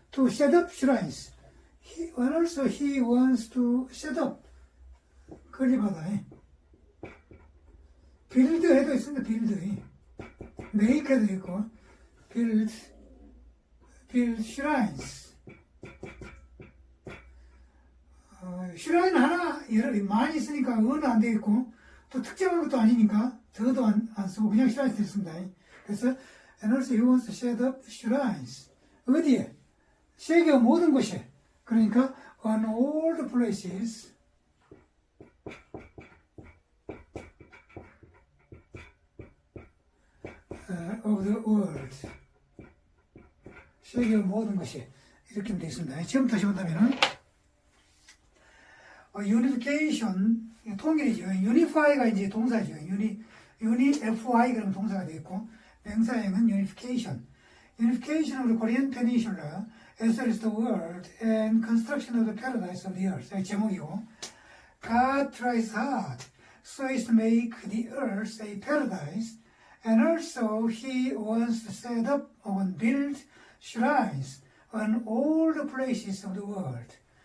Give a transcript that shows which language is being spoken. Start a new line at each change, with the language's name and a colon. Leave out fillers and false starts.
English: To set up shrines. And also he wants to set up 건립하다.
Korean: 빌드 해도 있습니다. 빌드.
English: make
Korean: 해도 있고
English: build shrines.
Korean: shrine 하나 여러 많이 있으니까 어는 안 되겠고 또 특정한 것도 아니니까 더도 안 쓰고 그냥 shrines 됐습니다. 그래서
English: and also he wants to set up shrines.
Korean: 어디에? 세계 모든 곳에. 그러니까
English: on all the places of the world.
Korean: 세계 모든 것이 이렇게 되어 있습니다. 지금 다시 본다면은 unification 통일이죠. unify가 이제 동사죠.
English: unify
Korean: 그러면 동사가 되겠고 명사형은
English: unification of the Korean Peninsula as well as the world and construction of the paradise of the earth.
Korean: 제목이고
English: God tries hard so as to make the earth a paradise and also he wants to set up and build shrines on all the places of the world.